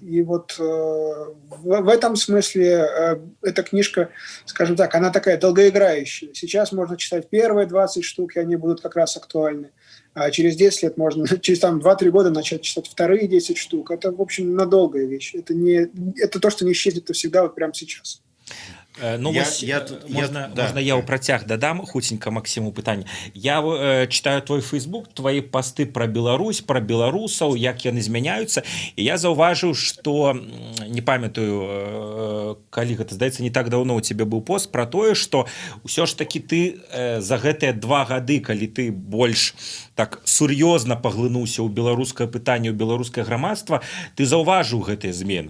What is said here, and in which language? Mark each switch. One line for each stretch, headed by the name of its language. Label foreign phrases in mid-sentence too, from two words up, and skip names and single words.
Russian: И вот в этом смысле эта книжка, скажем так, она такая долгоиграющая. Сейчас можно читать первые 20 штук, и они будут как раз актуальны. А через 10 лет можно, через 2-3 года начать читать вторые 10 штук. Это, в общем, надолгая вещь. Это то, что не исчезнет всегда вот прямо сейчас.
Belarusian: Ну, можна я ў працяг дадам хуценька Максиму пытанне.
Russian: Я читаю твой Facebook, твои посты про Беларусь,
Belarusian: про беларусаў, як яны змяняюцца, і я заўважыў, што не памятаю, калі гэта, здаецца, не так даўно у тебе быў пост про тое, што ўсё ж таки ты за гэтыя 2 гады, калі ты больш так сур'ёзна паглынуўся ў беларускае пытанне, ў беларускае грамадства, ты заўважыў гэтыя змены.